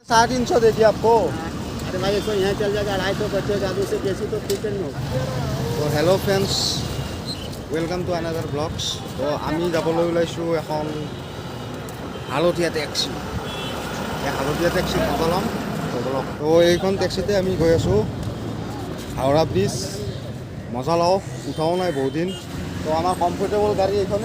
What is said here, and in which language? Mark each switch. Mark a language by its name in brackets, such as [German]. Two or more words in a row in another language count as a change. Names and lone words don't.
[Hindi] 350 दे दिया आपको। अरे भाई इसको यहाँ चल जाएगा 250 बचेगा, उससे बेसी तो टिकट नहीं होगा। [English] তো hello friends, welcome to another vlogs. [Assamese] তো আমি যাবলৈ ওলাইছোঁ এখন হালধীয়া টেক্সি। এই হালধীয়া টেক্সিত মজা ল'ম। তো এইখন টেক্সিতে আমি গৈ আছোঁ হাওৰা ব্ৰিজ। মজা লওঁ, উঠাও নাই বহুত দিন। তো আমাৰ কমফৰ্টেবল গাড়ী এইখনে।